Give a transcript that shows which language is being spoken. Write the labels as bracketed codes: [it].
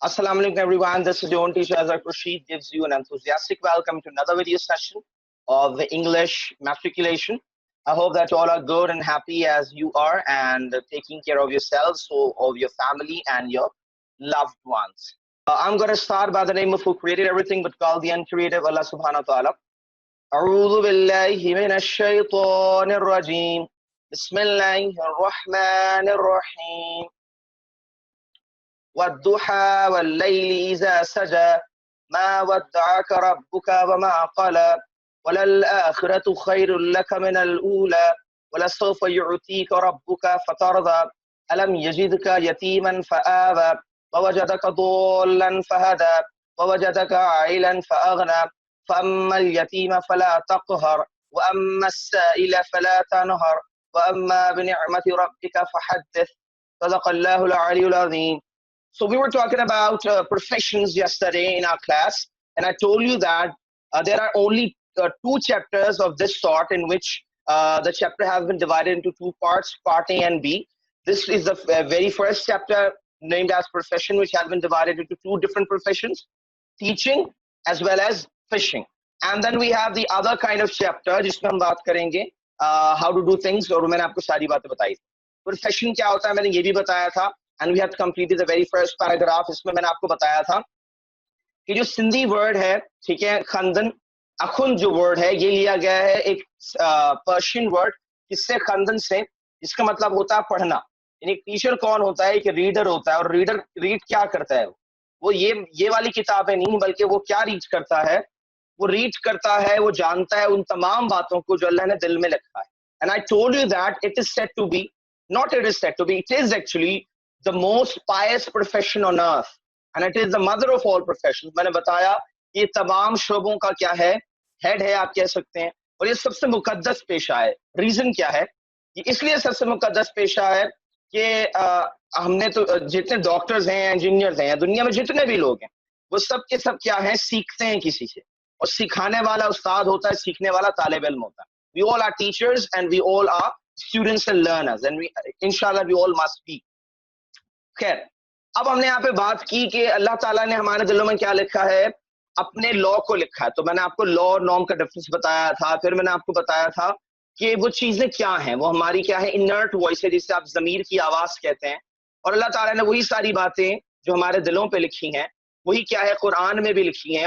[en] Assalamu alaikum everyone, this is your own teacher Azhar Rashid gives you an enthusiastic welcome to another video session of the English matriculation. I hope that all are good and happy as you are and taking care of yourselves, so of your family and your loved ones. I'm going to start by the name of who created everything but called the uncreative Allah subhanahu wa ta'ala. [ar] أعوذ بالله من الشيطان الرجيم بسم الله الرحمن الرحيم والضحى والليل إذا سجى ما ودعك ربك وما قلى وللآخرة خير لك من الأولى ولسوف يعطيك ربك فترضى ألم يجدك يتيما فآوى ووجدك ضالا فهدى ووجدك عائلا فأغنى فأما اليتيم فلا تقهر وأما السائل فلا تنهر وأما بنعمة ربك فحدث صدق الله العلي العظيم. [en] So we were talking about professions yesterday in our class, and I told you that there are only two chapters of this sort in which the chapter has been divided into two parts, part A and B. This is the very first chapter named as profession, which has been divided into two different professions, teaching as well as fishing. And then we have the other kind of chapter [hi] जिसमें हम बात करेंगे [en] how to do things, [hi] और मैंने आपको सारी बातें बताई थी. [en] Profession [hi] क्या होता है मैंने ये भी बताया था, [en] and we have completed the very first paragraph. [hi] इसमें मैंने आपको बताया था कि जो सिंधी वर्ड है, ठीक है, खंदन अखुन जो वर्ड है ये लिया गया है एक पर्शियन वर्ड किससे, खंदन से, जिसका मतलब होता है पढ़ना. यानी टीचर कौन होता है, कि रीडर होता है. और रीडर रीड क्या करता है, वो ये वाली किताबें नहीं, बल्कि वो क्या रीड करता है, वो रीड करता है, वो जानता है उन तमाम बातों को जो अल्लाह ने दिल में लिखा है. [en] And I told you that it is said to be, not it is said to be, it is actually the most pious profession on earth, and it is the mother of all professions. [hi] मैंने बताया ये तमाम शोबों का क्या है, head है आप कह सकते हैं, और ये सबसे मुकद्दस पेशा है. रीजन क्या है, ये इसलिए सबसे मुकद्दस पेशा है कि हमने तो जितने डॉक्टर्स हैं, इंजीनियर्स हैं, दुनिया में जितने भी लोग हैं, वो सब के सब क्या हैं, सीखते हैं किसी से, और सिखाने वाला उस्ताद होता है, सीखने वाला तालिब इल्म होता है. [en] We all are teachers and we all are students and learners, and we inshallah we all must be. [hi] खैर, अब हमने यहाँ पे बात की कि अल्लाह ताला ने हमारे दिलों में क्या लिखा है, अपने लॉ को लिखा है. तो मैंने आपको लॉ और नॉर्म का डिफरेंस बताया था. फिर मैंने आपको बताया था कि वो चीजें क्या हैं, वो हमारी क्या है, इनर्ट वॉइस है, जिससे आप जमीर की आवाज कहते हैं. और अल्लाह ताला ने वही सारी बातें जो हमारे दिलों पे लिखी हैं, वही क्या है, कुरान में भी लिखी हैं.